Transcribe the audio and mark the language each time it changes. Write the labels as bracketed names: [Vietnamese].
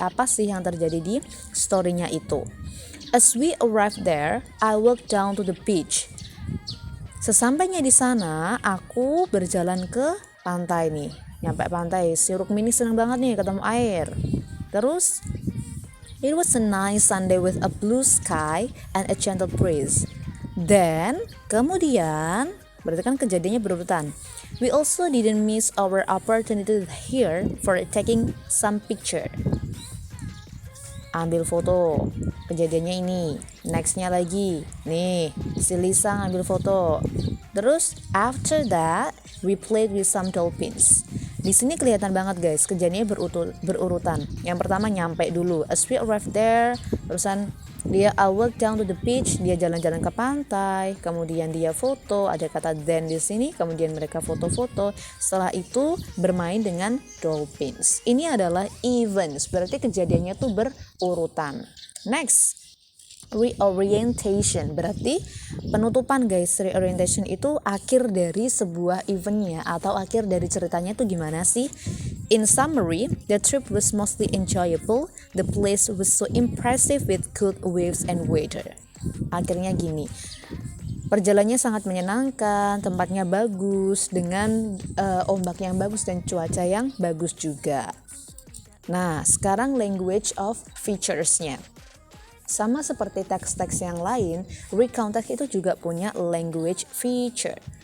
[Indonesian] Apa sih yang terjadi di story-nya itu? [English] As we arrived there, I walked down to the beach. [Indonesian] Sesampainya di sana, aku berjalan ke pantai nih. Nyampe pantai, si Rukmini seneng banget nih ketemu air. Terus, [English] it was a nice Sunday with a blue sky and a gentle breeze. Then, [Indonesian] kemudian, berarti kan kejadiannya berurutan. [English] We also didn't miss our opportunity here for taking some picture. [Indonesian] Ambil foto, kejadiannya ini. Nextnya lagi, nih, si Lisa ngambil foto. Terus, [English] after that, we played with some dolphins. [Indonesian] Di sini kelihatan banget guys, kejadiannya berurutan. Yang pertama nyampe dulu. [English] As we arrived there, [Indonesian] terusan dia [English] I walk down to the beach, [Indonesian] dia jalan-jalan ke pantai, kemudian dia foto, ada kata then di sini, kemudian mereka foto-foto. Setelah itu bermain dengan dolphins. Ini adalah events, berarti kejadiannya tuh berurutan. Next. Reorientation berarti penutupan guys. Reorientation itu akhir dari sebuah eventnya atau akhir dari ceritanya itu gimana sih? [English] In summary, the trip was mostly enjoyable. The place was so impressive with good waves and weather. [Indonesian] Akhirnya gini, perjalanannya sangat menyenangkan, tempatnya bagus dengan ombak yang bagus dan cuaca yang bagus juga. Nah, sekarang language of features-nya. Sama seperti teks-teks yang lain, recount text itu juga punya language feature.